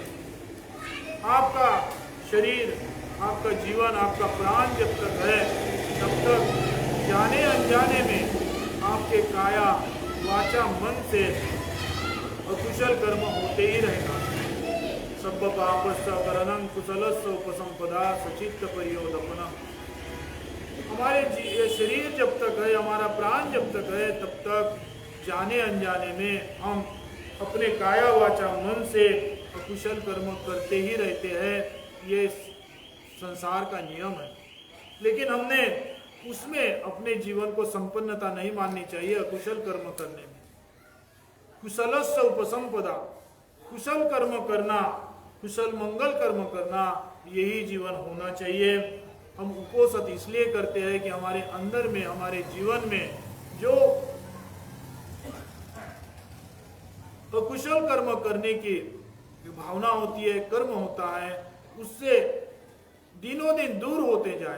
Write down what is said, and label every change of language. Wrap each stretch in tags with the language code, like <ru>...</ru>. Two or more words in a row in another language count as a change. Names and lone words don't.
<hi>आपका शरीर, आपका जीवन, आपका प्राण जब तक है, तब तक जाने अनजाने में आपके काया, वाचा, मन से अकुशल कर्म होते ही रहेगा।</hi> <pi>सब पापस्य करणं कुशलस्य उपसंपदा सचित्त परियोदपनम्।</pi> <hi>हमारे शरीर जब तक है, हमारा प्राण जब तक है, तब तक जाने अनजाने में हम अपने काया, वाचा, मन से अकुशल कर्म करते ही रहते हैं। ये संसार का नियम है। लेकिन हमने उसमें अपने जीवन को संपन्नता नहीं माननी चाहिए। अकुशल कर्म करने में</hi> <pi>कुशलस्य उपसंपदा,</pi> <hi>कुशल कर्म करना, कुशल मंगल कर्म करना, यही जीवन होना चाहिए। हम उपोषद इसलिए करते हैं कि हमारे अंदर में, हमारे जीवन में जो अकुशल कर्म करने की भावना होती है, कर्म होता है, उससे दिनों दिन दूर होते जाए।</hi>